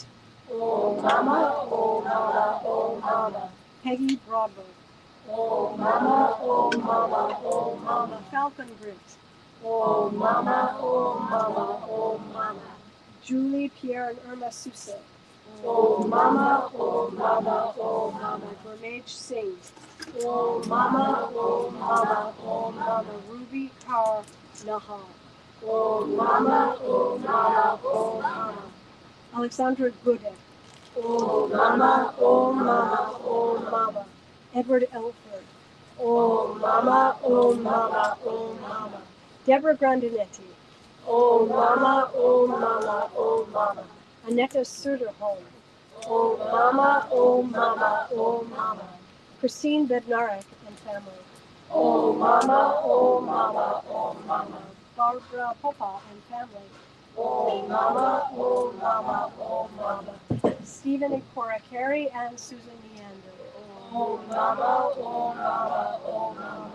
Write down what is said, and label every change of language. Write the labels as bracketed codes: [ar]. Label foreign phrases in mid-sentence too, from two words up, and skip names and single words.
[sa] Om Mama, Om Mama, Om Mama. Peggy Broadway. Om Mama, Om Mama, Om Mama. Falcon Britt. Om Mama, Om Mama, Om Mama. [en] Julie, Pierre, and Irma Sousa. [sa] Om Mama, Om Mama, Om Mama. Gurmage Singh. Om Mama, Om Mama, Om Mama. Ruby Kaur Nahar. Om Mama, Om Mama, Om Mama. Alexandra Gudek. Om Mama, Om Mama, Om Mama. Edward Elford. Om Mama, Om Mama, Om Mama. Deborah Grandinetti. Om Mama, Om Mama, Om Mama. Annette Söderholm. Om Mama, Om Mama, Om Mama. [en] Christine Bednarek and family. [sa] Om Mama, Om Mama, Om Mama. [en] Barbara Popa and family. [sa] Om Mama, Om Mama, Om Mama. [en] Stephen and Cora Carey and Susan Neander. [sa] Om Mama, Om Mama, Om Mama.